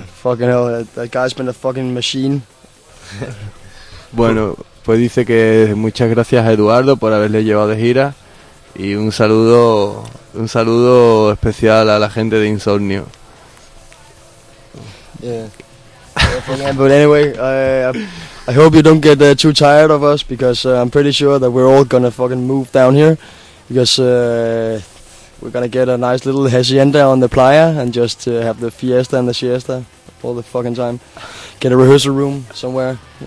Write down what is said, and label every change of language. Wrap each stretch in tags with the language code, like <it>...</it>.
<en>fucking hell, that guy's been a fucking machine.</en> <es>Bueno, pues dice que muchas gracias a Eduardo por haberle llevado de gira y un saludo especial a la gente de Insomnio.</es> <en>Yeah. But anyway, I hope you don't get too tired of us, because I'm pretty sure that we're all gonna fucking move down here, because we're gonna get a nice little hacienda on the playa and just have the fiesta and the siesta all the fucking time. Get a rehearsal room somewhere</en>